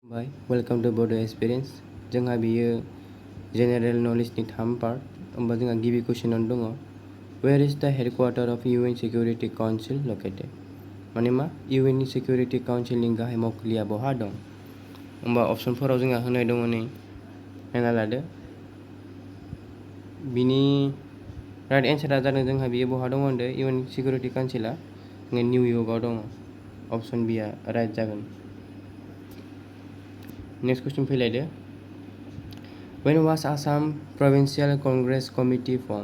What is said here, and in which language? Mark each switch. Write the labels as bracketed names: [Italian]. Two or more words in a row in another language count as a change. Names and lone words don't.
[English] bye welcome to Bodo Experience [Bodo] जोंहा बियो जेनेरेल नलेजनि 3 पार्ट होमबा जोंहा गिबि कुइसनाव दङ [English] where is the headquarter of UN Security Council located [Bodo] माने मा इउएन नि [English] security councilni [Bodo] गाहाय मावखुलिया बहा दं होमबा अपसनफोराव जोंहा होनाय दङ नै नायना लादो बिनि [English] right answera [Bodo] जादों जोंहा बियो बहा दङ होनदो इउएन [English] security councila [Bodo] निउयर्कआव दङ [English] option B a right [Bodo] जागोन [English] next question [Bodo] फैलायदो [English] When was Assam Provincial Congress Committee formed?